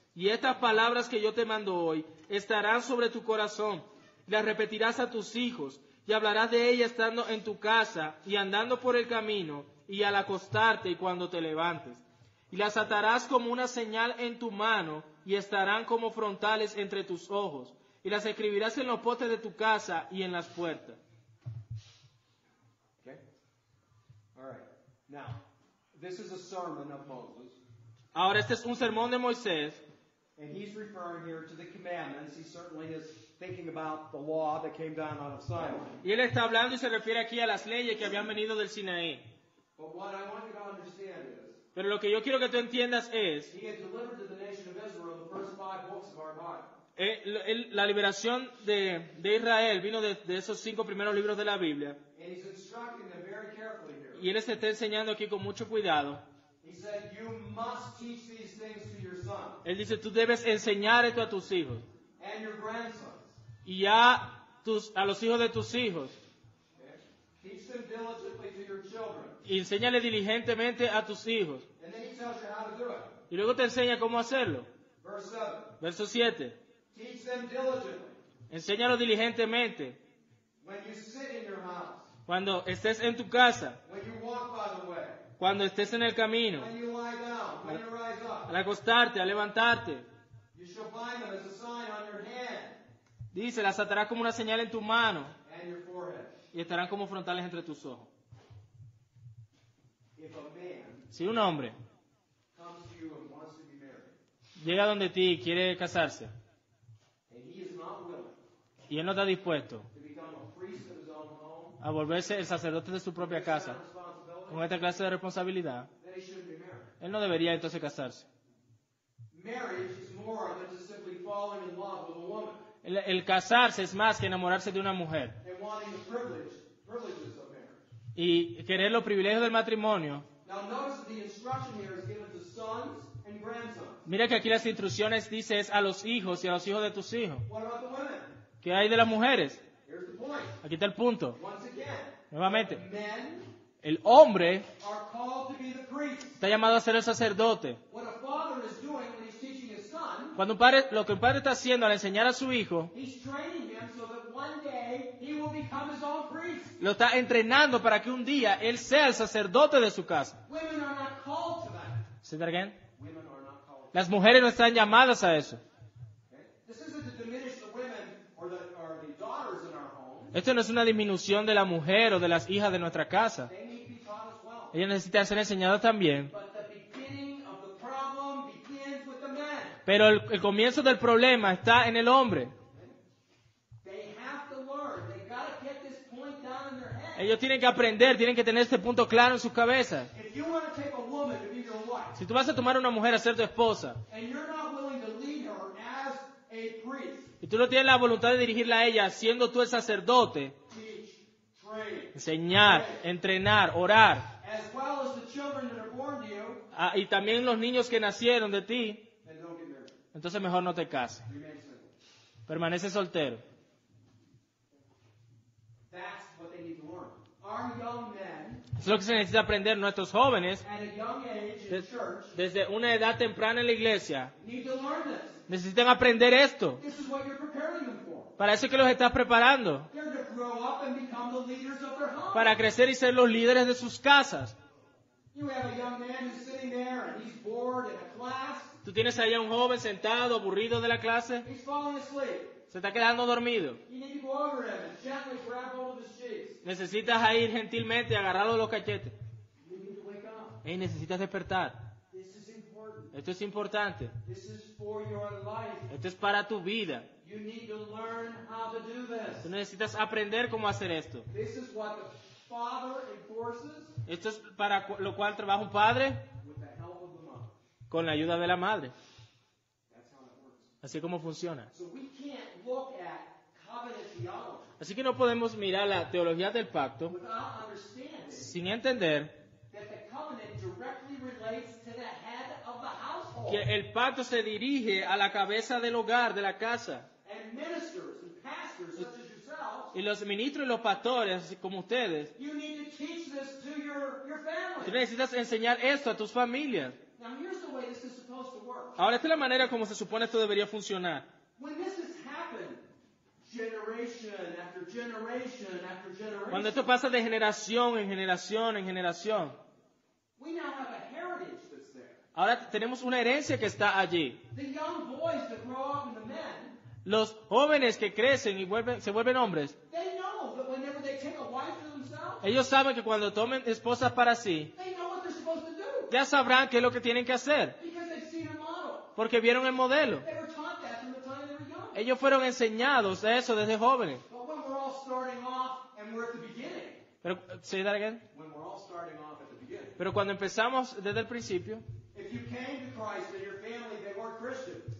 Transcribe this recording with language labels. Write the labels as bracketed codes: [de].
[es] Y estas palabras que yo te mando hoy estarán sobre tu corazón, y las repetirás a tus hijos, y hablarás de ellas estando en tu casa, y andando por el camino, y al acostarte y cuando te levantes. Y las atarás como una señal en tu mano, y estarán como frontales entre tus ojos, y las escribirás en los postes de tu casa y en las puertas. [en] Okay? All right. Now, this is a sermon of Moses, [es] Ahora este es un sermón de Moisés, [en] and he's referring here to the commandments. He certainly is thinking about the law that came down out of Sinai. [es] y él está hablando y se refiere aquí a las leyes que habían venido del Sinaí. [en] But what I want you to understand is, [es] Pero lo que yo quiero que tú entiendas es [en] he had delivered to the nation of Israel the first 5 books of our Bible. [es] La liberación de Israel vino de esos 5 primeros libros de la Biblia, [en] And he's instructing them very carefully here. [es] y él se está enseñando aquí con mucho cuidado. [en] He said, you must teach these things to your son [es] Él dice, tú debes enseñar esto a tus hijos [en] and your grandsons. [es] y a los hijos de tus hijos, [en] Okay? Teach them diligently to your children. [es] y enséñale diligentemente a tus hijos. [en] And then he tells you how to do it. [es] Y luego te enseña cómo hacerlo. [en] Verse 7. [es] Verso 7. [en] Teach them diligently [es] Enséñalo diligentemente [en] when you sit in your house, [es] cuando estés en tu casa, [en] when you walk by the way, [es] cuando estés en el camino, [en] when you lie down, when you rise up. [es] al acostarte, al levantarte. [en] You shall bind them as a sign on your hand [es] Dice, las atarás como una señal en tu mano [en] and your forehead. [es] y estarán como frontales entre tus ojos. [en] If a man [es] Si un hombre [en] comes to you and wants to be married, [es] llega donde ti y quiere casarse, [en] and he is not willing [es] y él no está dispuesto [en] to become a priest of his own home, [es] a volverse el sacerdote de su propia casa [en] responsibility, [es] con esta clase de responsabilidad, [en] then he shouldn't be married. [es] él no debería entonces casarse. [en] Marriage is more than just simply falling in love with a woman [es] El casarse es más que enamorarse de una mujer [en] and wanting the privileges of marriage. [es] y querer los privilegios del matrimonio. [en] Now notice that the instruction here is given to sons and grandsons. [es] Mira que aquí las instrucciones dice es a los hijos y a los hijos de tus hijos. [en] What about the women? [es] ¿Qué hay de las mujeres? [en] Here's the point. [es] Aquí está el punto. [en] Once again, [es] Nuevamente, [en] men [es] el hombre [en] are called to be the priest. [es] está llamado a ser el sacerdote. [en] What a father is doing when he's teaching his son, [es] Cuando un padre, lo que un padre está haciendo al enseñar a su hijo, [en] he's training him so that one day he will become his own priest. [es] lo está entrenando para que un día él sea el sacerdote de su casa. [en] Women are not called to that. [es] ¿Sí, [en] again? Women are not called. [es] Las mujeres no están llamadas a eso. [en] Okay? This isn't to diminish the women or the daughters in our home. [es] Esto no es una disminución de la mujer o de las hijas de nuestra casa. [en] They need to be taught as well. [es] Ellas necesitan ser enseñadas también. [en] But the beginning of the problem begins with the men. [es] Pero el comienzo del problema está en el hombre. [en] They have to learn. They got to get this point down in their head. [es] Ellos tienen que aprender, tienen que tener este punto claro en sus cabezas. [en] If you want to take a woman to be your wife, [es] Si tú vas a tomar a una mujer a ser tu esposa [en] and you're not willing to lead her as a priest, [es] y tú no tienes la voluntad de dirigirla a ella siendo tú el sacerdote, [en] teach, train, [es] enseñar, entrenar, orar, [en] as well as the children that are born to you, [es] y también los niños que nacieron de ti, [en] then don't get married. [es] entonces mejor no te cases. [en] Remain single. [es] Permanece soltero. [en] That's what they need to learn. Our young men, [es] Eso es lo que se necesita aprender nuestros jóvenes [en] at a young age in church, [es] desde una edad temprana en la iglesia. [en] need to learn this. [es] Necesitan aprender esto. [en] This is what you're preparing them for. [es] Para eso es que los estás preparando. [en] They're to grow up and become the leaders of their home. [es] Para crecer y ser los líderes de sus casas. [en] You have a young man who's sitting there and he's bored in a class. [es] Tú tienes ahí a un joven sentado, aburrido de la clase. [en] He's falling asleep. [es] Se está quedando dormido. [en] You need to go over him and gently grab hold of his cheeks. [es] Necesitas ahí gentilmente agarrarlo de los cachetes. [en] You need to wake up. [es] Hey, necesitas despertar. [en] This is important. [es] Esto es importante. [en] This is for your life. [es] Esto es para tu vida. [en] You need to learn how to do [es] Tú [en] this. [es] necesitas aprender cómo hacer esto. [en] This is what the father enforces [es] Esto es para lo cual trabaja un padre [en] with the help of the mother. [es] con la ayuda de la madre. [en] That's how it works. [es] Así como funciona. [en] So we can't look at covenant theology [es] Así que no podemos mirar la teología del pacto [en] without understanding [es] sin entender [en] that the covenant directly relates to the head of the household. [es] que el pacto se dirige a la cabeza del hogar, de la casa. [en] And ministers and pastors such as yourselves, [es] Y los ministros y los pastores, así como ustedes, [en] you need to teach this to your [es] tú [en] family. [es] necesitas enseñar esto a tus familias. [en] Now here's the way this is supposed to work. [es] Ahora, esta es la manera como se supone esto debería funcionar. [en] When this has happened, generation after generation after [es] Cuando [en] generation, [es] esto pasa de generación en generación en generación, [en] we now have a heritage that's there. [es] ahora tenemos una herencia que está allí. [en] The young boys that grow up into men, [es] Los jóvenes que crecen y se vuelven hombres, [en] they know that whenever they take a wife to themselves, [es] ellos saben que cuando tomen esposas para sí, [en] they know what they're supposed to do [es] ya sabrán qué es lo que tienen que hacer, [en] because they've seen a model. [es] porque vieron el modelo. [en] They were taught that from the time they were young. [es] Ellos fueron enseñados a eso desde jóvenes. [en] But when we're all starting off and we're at the beginning, Pero, say that again. when we're all starting off at the beginning, [es] Pero cuando empezamos desde el principio, [en] if you came to Christ and your family, they weren't Christians,